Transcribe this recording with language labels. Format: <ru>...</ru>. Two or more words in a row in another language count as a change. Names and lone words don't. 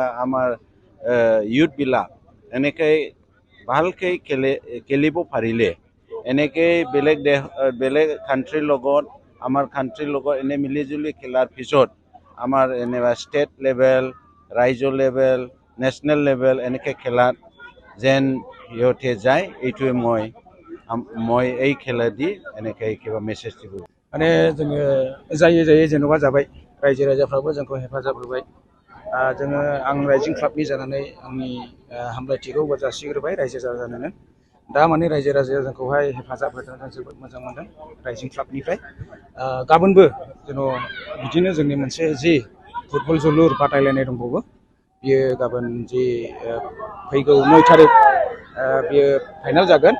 <as>আমাৰ ইউথবিলাক এনেকৈ ভালকৈ খেলিব পাৰিলে এনেকৈ বেলেগ কাণ্ট্ৰিৰ লগত আমাৰ কাণ্ট্ৰিৰ লগত এনে মিলিজুলি খেলাৰ পিছত আমাৰ এনেকুৱা</as> <en>state level</en> <as>ৰাজ্য লেভেল</as> <en>national level</en> <as>এনেকৈ খেলাত যেন সিহঁতে যায় এইটোৱে মই এই খেলা দি এনেকৈ কিবা মেছেজ দিব</as> <brx>माने जोङो जायै जेन'बा जाबाय रायजो राजाफ्राबो जोंखौ हेफाजाब होबाय आं राइजिं क्लाबनि जानानै आंनि हामलायथिखौ जासिग्रोबाय रायजो राजानो दा माने रायजो राजाया जोंखौहाय हेफाजाब होदों जों जोबोद मोजां मोनदों राइजिं क्लाबनिफ्राय गाबोनबो जेन' बिदिनो जोंनि मोनसे जि फुटबल जोलुर बादायलायनाय दंबावो बियो गाबोन जि फैगौ 9 तारिख बियो फाइनाल जागोन</brx>